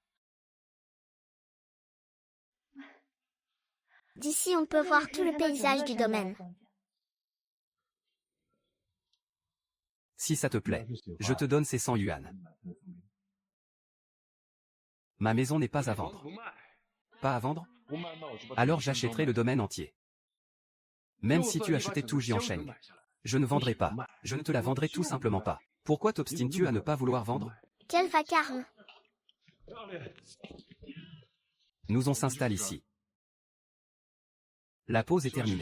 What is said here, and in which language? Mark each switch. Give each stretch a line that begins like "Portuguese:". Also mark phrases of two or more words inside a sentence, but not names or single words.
French: D'ici on peut voir tout le paysage du domaine. Si ça te plaît, je te donne ces 100 yuan. Ma maison n'est pas à vendre. Pas à vendre?
Chinese: 不卖，那我就把
French: Alors j'achèterai le domaine entier. Même si tu achetais tout Jiansheng. Je ne vendrai pas. Je ne te la vendrai tout simplement pas. Pourquoi t'obstines-tu à ne pas vouloir vendre? Quel vacarme. Nous on s'installe ici. La pause est terminée.